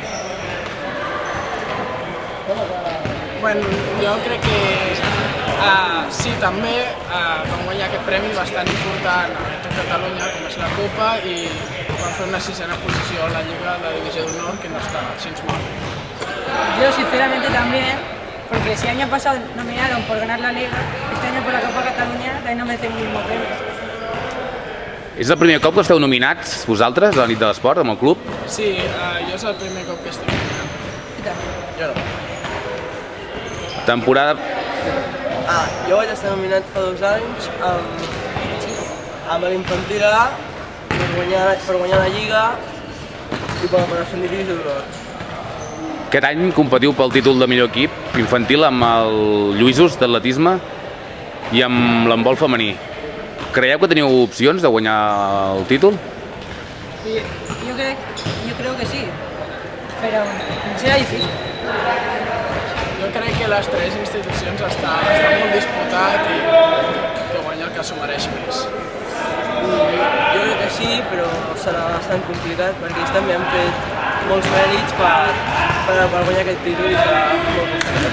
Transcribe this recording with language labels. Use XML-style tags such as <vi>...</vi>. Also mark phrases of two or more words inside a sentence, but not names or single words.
<ca>Bueno, jo crec que sí, també vam guanyar aquest premi bastant important a tot Catalunya, com és la Copa, i vam fer una 6a posició a la Lliga de Divisió d'Honor, que no està gens mal.</ca> <es>Yo sinceramente también, porque si el año pasado nominaron por ganar la Liga, este año por la Copa Catalunya también no merecen el mismo premio.</es> <ca>És el primer cop que esteu nominats vosaltres a la nit de l'esport, amb el club? Sí, jo és el primer cop que estic nominat. I tant. Jo no. Temporada... Jo vaig estar nominat fa 2 anys amb l'infantil A per guanyar la Lliga i per ascendir divisió d'honor. Aquest any competiu pel títol de millor equip infantil amb el Lluïsos d'atletisme i amb l'handbol femení. Creieu que teniu opcions de guanyar el títol?</ca> <es>Sí, yo creo que sí, pero será difícil.</es> <ca>Jo crec que les 3 institucions està molt disputat i que guanya el que s'ho mereix més. Jo crec que sí, però serà bastant complicat perquè ells també han fet molts mèrits per guanyar aquest títol i serà molt complicat.</ca>